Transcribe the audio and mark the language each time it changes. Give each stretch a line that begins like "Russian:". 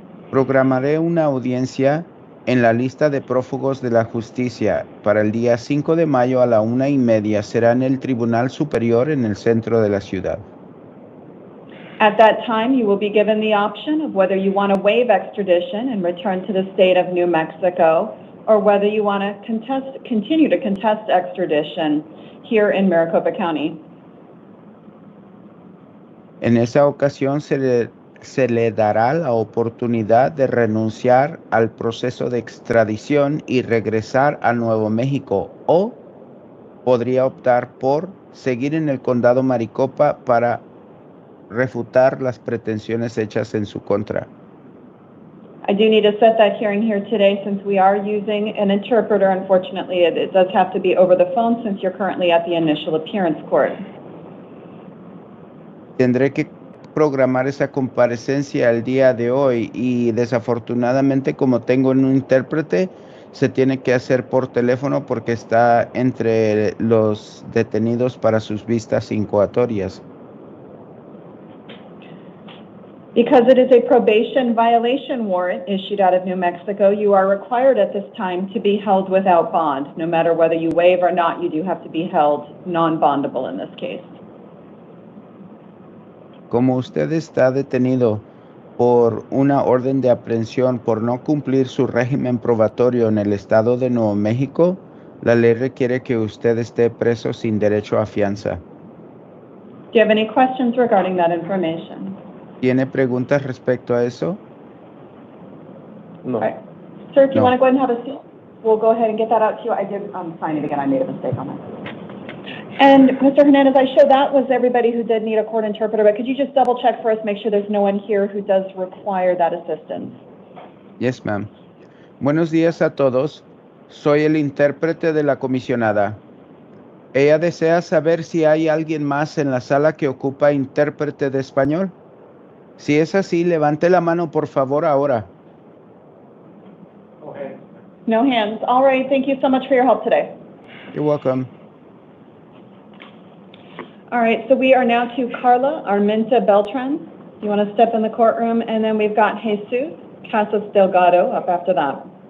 Spanish: Programaré una audiencia en la lista de prófugos de la justicia para el día 5 de mayo a la 1:30. Será en el Tribunal Superior en el centro de la ciudad.
English: At that time, you will be given the option of whether you want to waive extradition and return to the state of New Mexico, or whether you want to continue to contest extradition here in Maricopa County.
Spanish: En esa ocasión se le dará la oportunidad de renunciar al proceso de extradición y regresar a Nuevo México, o podría optar por seguir en el condado Maricopa para refutar las pretensiones hechas en su contra.
English: I do need to set that hearing here today since we are using an interpreter. Unfortunately, it does have to be over the phone since you're currently at the initial appearance court.
Spanish: Tendré que programar esa comparecencia el día de hoy y desafortunadamente como tengo un intérprete se tiene que hacer por teléfono porque está entre los detenidos para sus vistas incoatorias.
English: Because it is a probation violation warrant issued out of New Mexico, you are required at this time to be held without bond. No matter whether you waive or not, you do have to be held non-bondable in this case.
Spanish: Como usted está detenido por una orden de aprehensión por no cumplir su régimen probatorio en el estado de Nuevo México, la ley requiere que usted esté preso sin derecho a fianza.
English: Do you have any questions regarding that information?
Spanish: ¿Tiene preguntas respecto a eso? No.
English: All right. Sir, if you No. want to go ahead and have a seat, we'll go ahead and get that out to you. I did sign it again. I made a mistake on that. And Mr. Hernandez, I show that was everybody who did need a court interpreter, but could you just double check for us, make sure there's no one here who does require that assistance? Yes, ma'am.
Spanish: Buenos días a todos. Soy el intérprete de la comisionada. Ella desea saber si hay alguien más en la sala que ocupa intérprete de español. Si es así, levante la mano, por favor, ahora.
English: No hands. All right, thank you so much for your help today. You're welcome. All right, so we are now to Carla Armenta Beltran. You want to step in the courtroom, and then we've got Jesus Casas Delgado up after that.